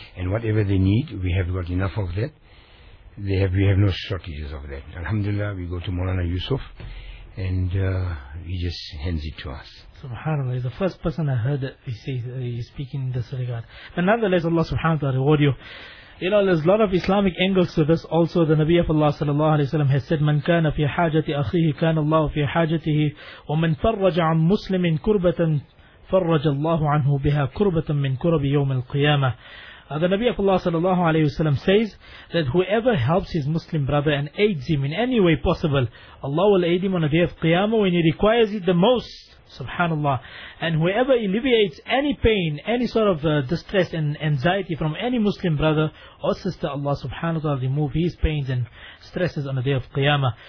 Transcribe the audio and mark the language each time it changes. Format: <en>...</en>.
<en>And whatever they need, we have got enough of that. We have no shortages of that. Alhamdulillah, we go to Maulana Yusuf, and he just hands it to us. SubhanAllah, he's the first person I heard that he's speaking in this regard. But nonetheless, Allah subhanahu wa ta'ala reward you. You know, there's a lot of Islamic angles to this also. The Nabi of Allah sallallahu alayhi wa sallam has said,</en> <ar>مَنْ كَانَ فِي حَاجَةِ أَخِيهِ كَانَ اللَّهُ فِي حَاجَتِهِ وَمَنْ فَرَّجَ عَنْ مُسْلِمٍ كُرْبَةً فَرَّجَ اللَّهُ عَنْهُ بِهَا كُرْبَةً مِنْ كُرَبِ يَوْمِ الْقِيَامَةِ.</ar> <en>The Nabi of Allah sallallahu alayhi wa sallam says that whoever helps his Muslim brother and aids him in any way possible, Allah will aid him on a day of Qiyamah when he requires it the most. Subhanallah. And whoever alleviates any pain, any sort of distress and anxiety from any Muslim brother or sister, Allah subhanahu wa ta'ala remove his pains and stresses on the day of Qiyamah.</en>